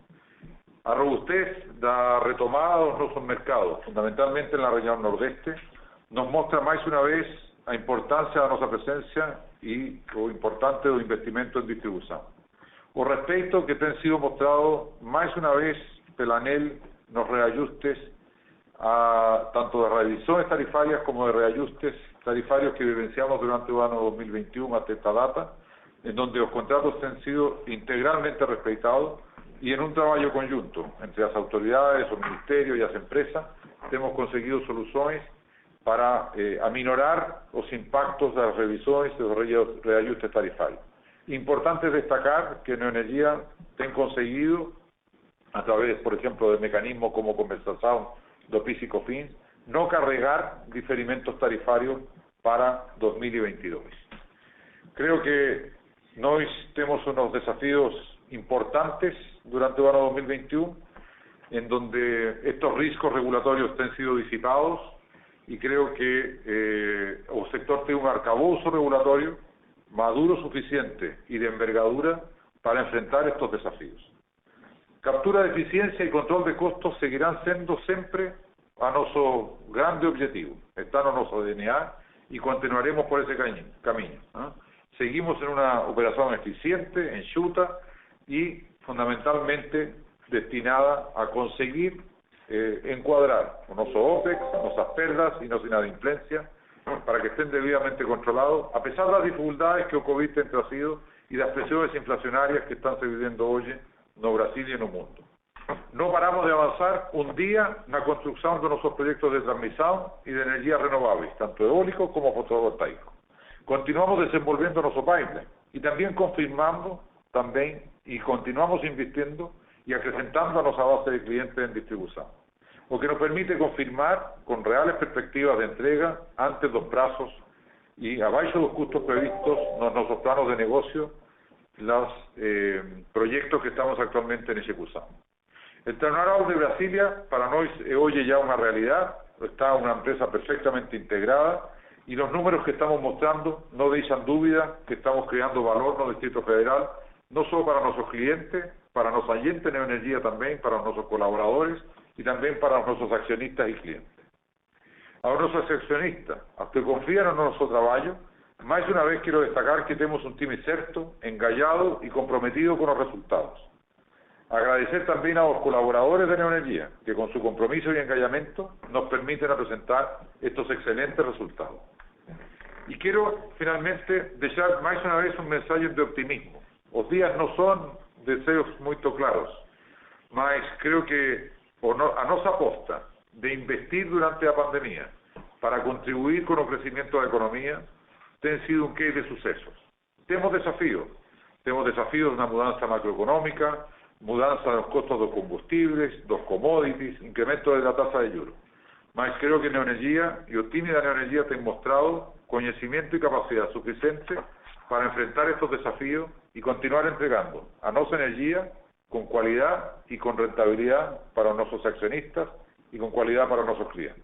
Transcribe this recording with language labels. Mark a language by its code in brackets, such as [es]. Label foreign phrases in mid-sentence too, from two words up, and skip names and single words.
[pt] A robustez da retomada dos nossos mercados, fundamentalmente na região Nordeste, nos mostra mais uma vez a importância da nossa presença e o importante do investimento em distribuição. O respeito que tem sido mostrado mais uma vez pela ANEEL nos reajustes, tanto de revisões tarifárias como de reajustes tarifários que vivenciamos durante o ano 2021 até esta data, [es] en donde [pt] os contratos têm sido integralmente respeitados e em um trabalho conjunto entre as autoridades, o Ministerio e as empresas, temos conseguido soluções para aminorar os impactos das revisões e dos reajustes tarifários. Importante destacar que Neoenergia tem conseguido, [es] a través, [pt] por exemplo, de mecanismos como compensação do PIS e COFINS, não carregar diferimentos tarifários para 2022. [es] Creo que [pt] nós temos uns desafios importantes durante o ano 2021, [es] en donde estos [pt] riscos regulatorios têm sido [es] disipados y creo que el sector tiene un arcabouço regulatorio maduro suficiente y de envergadura para enfrentar estos desafíos. Captura de eficiencia y control de costos seguirán siendo siempre a nuestro grande objetivo, están en nuestro DNA y continuaremos por ese camino. Seguimos en una operación eficiente, enxuta y fundamentalmente destinada a conseguir encuadrar [pt] o nosso OPEX, nossas perdas e nossa inadimplência [es] para que estén debidamente controlados, a pesar [pt] das dificuldades que o Covid tem trazido e das pressões inflacionárias que estão se vivendo hoje no Brasil e no mundo. Não paramos de avançar um dia na construção dos nossos projetos de transmissão e de energias renováveis, tanto eólico como fotovoltaico. Continuamos desenvolvendo nosso pipeline e também confirmando e continuamos investindo e acrescentando a nossa base de clientes em distribuição, o que nos permite confirmar com [es] reales perspectivas [pt] de entrega antes dos prazos e abaixo dos custos previstos nos nossos planos de negocio [es] los proyectos que estamos actualmente en ejecución. El turnaround de Brasilia [pt] para nós [es] es hoy ya una realidad, está una empresa perfectamente integrada y los números que estamos mostrando no dejan duda que estamos creando valor en el Distrito Federal, no solo para nuestros clientes, para nuestra gente Neoenergia también, para nuestros colaboradores y también para nuestros accionistas y clientes. A nuestros accionistas, a los que confían en nuestro trabajo, más de una vez quiero destacar que tenemos un team certo, engajado y comprometido con los resultados. Agradecer también a los colaboradores de Neoenergia, que con su compromiso y engajamiento nos permiten presentar estos excelentes resultados. Y quiero finalmente dejar más una vez un mensaje de optimismo. Los días no son deseos muy claros, mas creo que [pt] a nossa aposta de investir [es] durante la pandemia para contribuir con el crecimiento de la economía [pt] tem sido [es] un case de sucesos. Tenemos desafíos de una mudanza macroeconómica, mudanza de los costos de los combustibles, dos commodities, incremento de la tasa de juros. Mas creo que Neoenergia y el team de Neoenergia han mostrado conocimiento y capacidad suficiente para enfrentar estos desafíos y continuar entregando a nuestra energía con calidad y con rentabilidad para nuestros accionistas y con calidad para nuestros clientes.